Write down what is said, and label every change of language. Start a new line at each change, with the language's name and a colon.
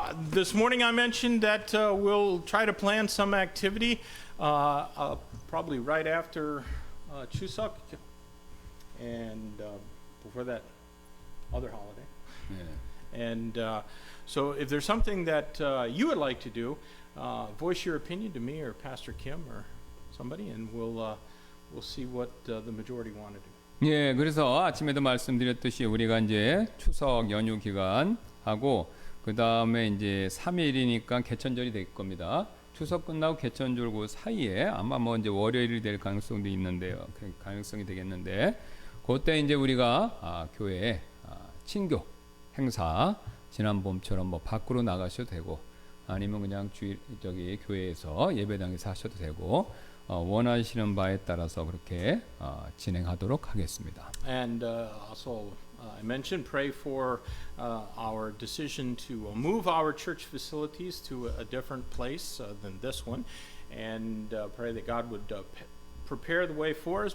English: This morning I mentioned that we'll try to plan some activity probably right after Chuseok and before that other holiday. And so if there's something that you would like to do, voice your opinion to me or Pastor Kim or somebody, and we'll see what the majority want to do.
Korean: 예, 그래서 아침에도 말씀드렸듯이 우리가 이제 추석 연휴 기간 하고 그 다음에 이제 3일이니까 개천절이 될 겁니다. 추석 끝나고 개천절 그 사이에 아마 뭐 이제 월요일이 될 가능성도 있는데요. 그 가능성이 되겠는데 그때 이제 우리가 교회 친교 행사 지난 봄처럼 뭐 밖으로 나가셔도 되고 아니면 그냥 교회에서 예배당에서 하셔도 되고 원하시는 바에 따라서 그렇게 진행하도록 하겠습니다.
English: And also I mentioned pray for our decision to move our church facilities to a different place than this one, and pray that God would prepare the way for us.